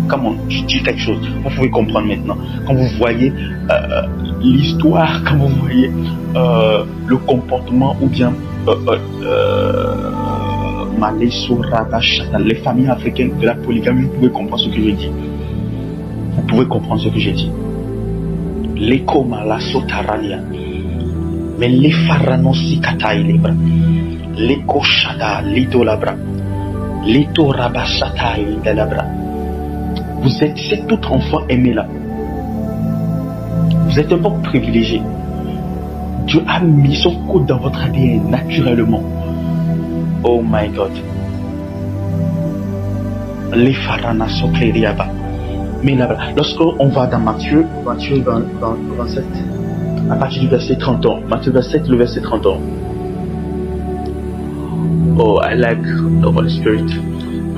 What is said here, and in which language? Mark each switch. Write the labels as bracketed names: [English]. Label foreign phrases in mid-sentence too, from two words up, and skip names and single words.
[French] Comment je dis quelque chose, vous pouvez comprendre maintenant. Quand vous voyez l'histoire, quand vous voyez le comportement ou bien les familles africaines de la polygamie, vous pouvez comprendre ce que je dis. Vous pouvez comprendre ce que j'ai dit. Les Komala Sotarania. Mais les Pharaonosi Kataï Libra. Les Koshada Lidolabra. Les Torabasataï Delabra. Vous êtes cet autre enfant aimé là. Vous êtes un peu privilégié. Dieu a mis son code dans votre ADN naturellement. [English] Oh my God. Les Pharaonas sont clairiaba. [French] Mais là, lorsqu'on va dans Matthieu 27, à partir du verset 30 ans, Matthieu 27, le verset 30 ans. [English] Oh, I like the Holy Spirit.